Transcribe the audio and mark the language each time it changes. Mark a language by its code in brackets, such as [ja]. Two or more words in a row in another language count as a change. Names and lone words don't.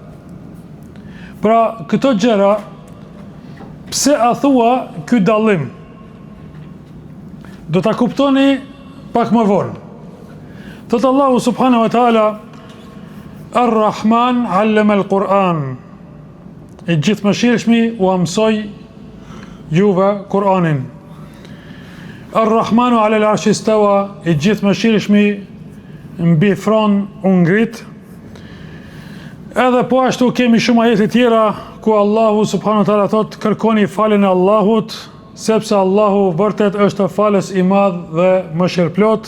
[sq] Pra këto gjëra, pse a thua ky dallim? Do ta kuptoni pak më vonë. Thot Allahu [ar] سبحانه وتعالى, الرحمن علم القرآن. [sq] I gjithë mëshirshmi u mësoi juve Kur'anin. [ar] الرحمن على العرش استوى, [sq] i gjithë mëshirshmi mbi fron u ngrit. Edhe po ashtu kemi shumë ajete tjera ku Allahu [ar] سبحانه وتعالى [sq] thot kërkoni faljen e Allahut, sepse Allahu vërtet është falës i madh dhe mëshirëplot.